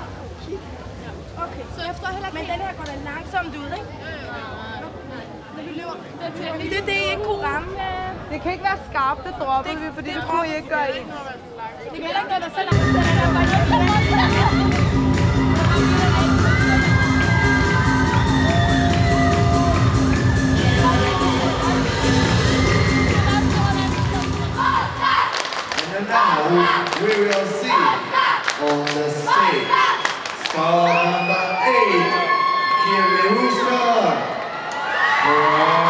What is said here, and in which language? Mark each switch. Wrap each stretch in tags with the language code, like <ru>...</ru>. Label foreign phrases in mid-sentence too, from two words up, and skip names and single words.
<da>Okay. Så jeg forstår heller Men ikke. den her går da langsomt ud, ikke? Når vi løber. Det er det, I ikke kunne ramme. Det kan ikke være skarpt, det droppede vi, fordi det kunne I ikke gøre ens. Det kan heller ikke være der så langt. Den er der bare</da> <en>And now we will see on the stage star number 8, Kimmy Houston.</en>